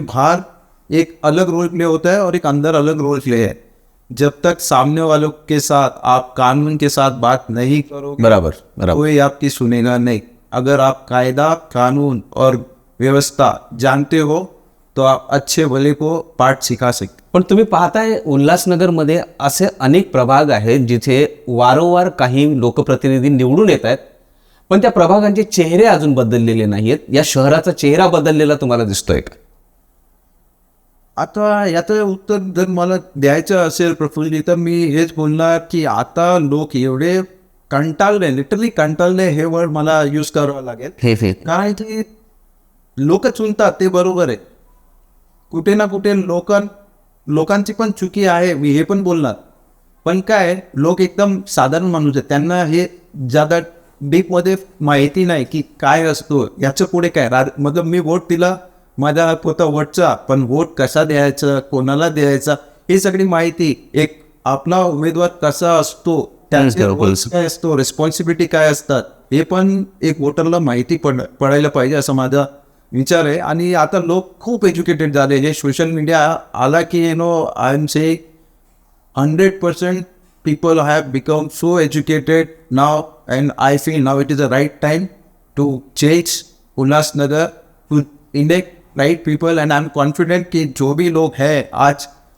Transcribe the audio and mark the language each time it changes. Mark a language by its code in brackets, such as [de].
[hi] बाहर एक अलग रोल प्ले होता है और एक अंदर अलग रोल प्ले है. जब तक सामने वालों के साथ आप कानून के साथ बात नहीं करोगे, बराबर, कोई आपकी सुनेगा नहीं. अगर आप कायदा, कानून और व्यवस्था जानते हो तो आप अच्छे भले को पाठ सिखा सकते. [mr] पण तुम्ही पाहताय उल्हासनगरमध्ये असे अनेक प्रभाग आहेत जिथे वारंवार काही लोकप्रतिनिधी निवडून येत आहेत, पण त्या प्रभागांचे चेहरे अजून बदललेले नाहीत. या शहराचा चेहरा बदललेला तुम्हाला दिसतोय का? आता याचं उत्तर जर मला द्यायचं असेल प्रफुल्ल, तर मी हेच बोलणार की आता लोक एवढे कंटाळले, लिटरली कंटाळले हे वर्ड मला यूज करावं लागेल. कारण की लोक चुनतात ते बरोबर आहे, कुठे ना कुठे लोकांची पण चुकी आहे, मी हे पण बोलणार. पण काय, लोक एकदम साधारण माणूस आहेत, त्यांना हे ज्यादा डीपमध्ये माहिती नाही की काय असतो, याच्या पुढे काय. मतलब मी वोट दिला, माझा होता वोटचा, पण वोट कसा द्यायचा, कोणाला द्यायचा, ही सगळी माहिती, एक आपला उमेदवार कसा असतो, त्यांचे रोल्स काय असतो, रिस्पॉन्सिबिलिटी काय असतात, हे पण एक वोटरला माहिती पडायला पाहिजे असं माझा विचार आहे. आणि आता लोक खूप एज्युकेटेड झाले. जे सोशल मीडिया आला की I am say [en] 100% people have become so educated now, and I feel now it is the right time to change Ulhasnagar to elect right people, and I'm confident [hi] कि जो भी लोग हैं आज